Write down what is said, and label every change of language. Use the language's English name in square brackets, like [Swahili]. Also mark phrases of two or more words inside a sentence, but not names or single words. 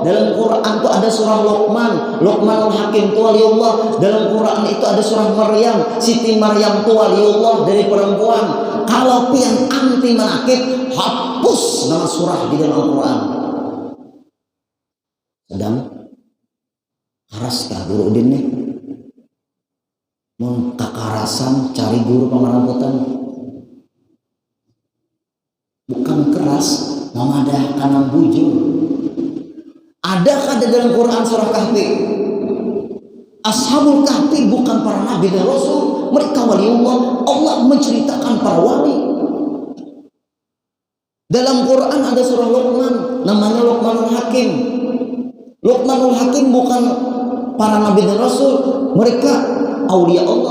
[Indonesian] Dalam Quran itu ada surah Luqman. Luqmanul Hakim itu waliullah. Dalam Quran itu ada surah Maryam. Siti Maryam itu waliullah dari perempuan. [Banjar] Kalau pian anti manakib, hapus nama surah di dalam Al-Quran. Sedang haraskah guru Udin nih mun kakarasan cari guru pamaramputan, bukan keras mamadah kanang bujur. [Indonesian] Adakah di dalam Quran surah Kahfi? Ashabul Kahfi bukan para nabi dan rasul, mereka waliullah. Allah menceritakan para wali. Dalam Quran ada surah Luqman, namanya Luqmanul Hakim. Luqmanul Hakim bukan para nabi dan rasul, mereka aulia Allah.